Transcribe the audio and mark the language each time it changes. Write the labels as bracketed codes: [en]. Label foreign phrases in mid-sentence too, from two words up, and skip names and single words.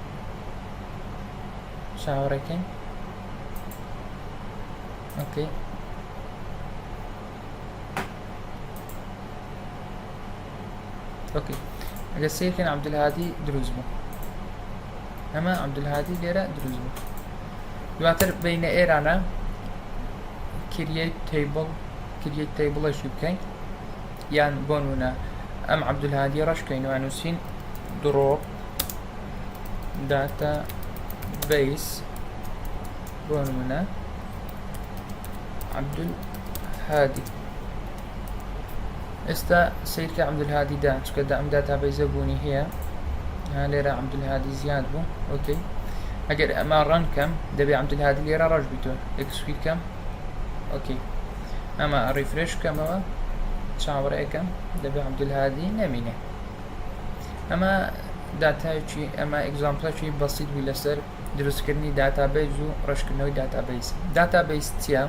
[ckb] چاوەڕێکەین ئۆکەی ئۆکەی ئەگە سیرکەین عەبدولهادی دروست بوو ئەمە عەبدولهادی لێرە دروست بوو دواتر بینە ئێرانە [en] create table- [ckb] ەشی بکەین یان بۆ نمونە ئەم عەبدولهادی ڕەشکەینەوە نووسین drop database بۆ نمونە عەبدولهادی ئێستا سیرکە عەبدولهادیدا چکە ئەم داتابیزە بوونی هەیە لێرە عەبدولهادی زیاد بوو ئۆکەی ئەگەر ئەمە ڕەنکەم دەبێ عەبدولهادی لێرە ڕەش بیتەوە ئەکسکویتکەم ئۆکەی ئەمە ریفرێش بکەمەوە چاوەڕێکەم دەبێ عەبدولهادی نەمینێ ئەمە داتایکی ئەمە ئەگزامپڵێکی بەسیط بووی لەسەر دروستکردنی داتابیز و ڕەشکردنەوەی داتابیز داتابیز چییە؟